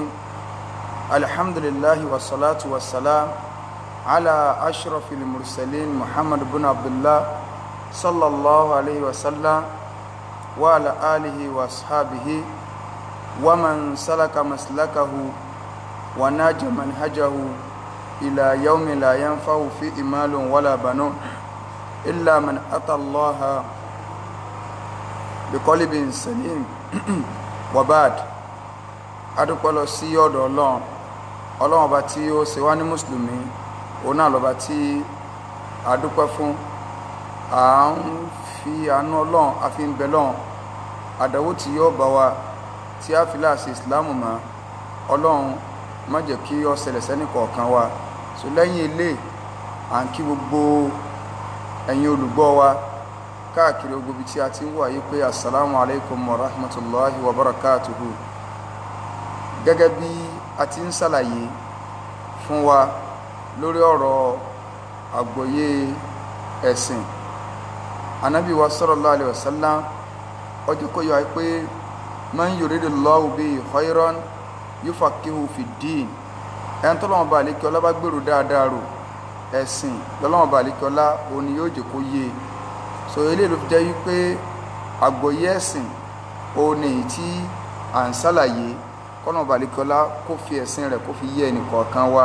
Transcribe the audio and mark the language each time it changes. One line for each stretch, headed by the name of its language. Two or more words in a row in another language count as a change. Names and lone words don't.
Arabic: الحمد لله والصلاة والسلام على أشرف المرسلين محمد بن عبد الله صلى الله عليه وسلم وعلى آله وأصحابه ومن سلك مسلكه وناج منهجه إلى يوم لا ينفع فيه مال ولا بنون إلا من أتى الله بقلب سليم وبعد.
Yoruba: adúpẹ́ lọ sí ọ̀dọ̀ ọlọ́run ọba tí ó ṣe wá ní mùsùlùmí, òun náà lọ́ba tí adúpẹ́ fún. À ń fi àánú ọlọ́run a fi ń bẹ lọ́run àdánwò tí yóò bá wa tí a fi láàṣẹ ìsìláàmù mọ́ ọlọ́run má jẹ́ kí ó ṣẹlẹ̀ sẹ́nì kọ̀ọ̀kan wa. So lẹ́yìn ilé à ń kí gbogbo ẹ̀yin olùgbọ́ wa káàkiri gbogbo ibi tí a ti ń wà yí pé
Arabic: السلام عليكم ورحمة الله وبركاته.
Yoruba: Gẹ́gẹ́ bí a ti ń ṣàlàyé fún wa lórí ọ̀rọ̀ àgbọ́yé ẹ̀sìn, Ànábì wa
Arabic: صلى الله عليه وسلم
Yoruba: ọjọ́ kó yọ pé
Arabic: من يرد الله به خيرا يفقهه في الدين.
Yoruba: ẹni tọ́lọ́wọ́n bá àlékí ọlá bá gbèrò dáadáa rò ẹ̀sìn lọ́lọ́wọ́n bá àlékí ọlá òun ni yóò jẹ́ kó yé. So eléyìí ló fi jẹ́ wípé àgbọ́yé ẹ̀sìn òun ni èyí tí à ń ṣàlàyé kọ́nà bá àlékí ọlá kó fi ẹ̀sìn rẹ̀ kó fi yé ẹnì kọ̀ọ̀kan wa.